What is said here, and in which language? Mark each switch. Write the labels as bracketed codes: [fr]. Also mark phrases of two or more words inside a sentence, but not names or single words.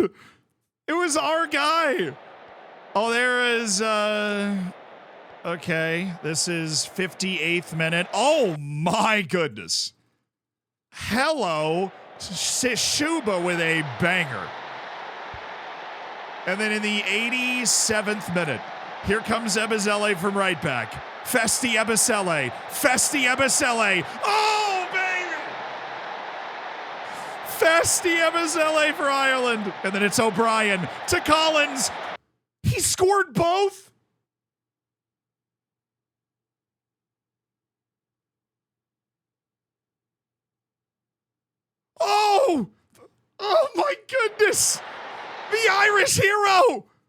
[en] It was our guy. Oh, there is, okay. This is 58th minute. Oh, my goodness. Hello. Shuba with a banger. And then in the 87th minute, here comes Ebizele from right back. Festi Ebizele. Festi Ebizele. Oh, baby! Festi Ebizele for Ireland. And then it's O'Brien to Collins. He scored both? Oh! Oh, my goodness! The Irish hero!